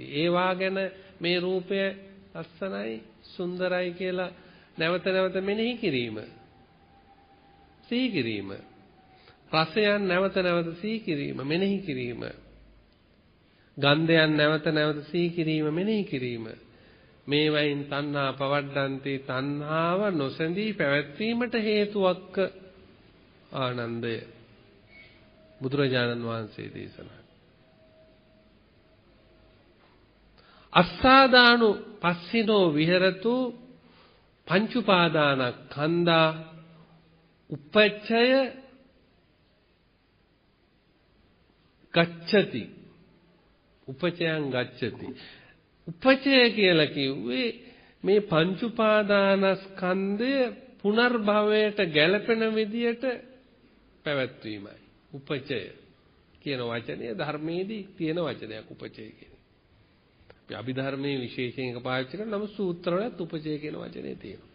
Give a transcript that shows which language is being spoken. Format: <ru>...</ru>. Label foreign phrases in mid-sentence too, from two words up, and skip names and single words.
<si>ඒවා ගැන මේ රූපය ලස්සනයි සුන්දරයි කියලා නැවත නැවත මෙනෙහි කිරීම, සිහි කිරීම, රසයන් නැවත නැවත සිහි කිරීම, මෙනෙහි කිරීම, ගන්ධයන් නැවත නැවත සිහි කිරීම, මෙනෙහි කිරීම, මේවයින් තණ්හා පවණ්ඩಂತಿ. තණ්හාව නොසැඳී පැවැත්වීමට හේතුවක් ආනන්දය බුදුරජාණන් වහන්සේ දේශනා.</si> <pi>අස්සාදානු පස්සිනෝ විහෙරතු පංච උපාදානස්කන්ධා උපච්ඡය ගච්ඡති. උපචයං ගච්ඡති.</pi> <si>උපචය කියලා කිව්වේ මේ පංච උපාදානස්කන්ධය පුනර්භවයට ගැලපෙන විදියට පැවැත්වීමයි. උපචය කියන වචනය ධර්මයේදී තියෙන වචනයක් උපචය කියන්නේ. අපි අභිධර්මයේ විශේෂයෙන් එක පාවිච්චි කරන නමුත් සූත්‍රවලත් උපචය කියන වචනේ තියෙනවා.</si>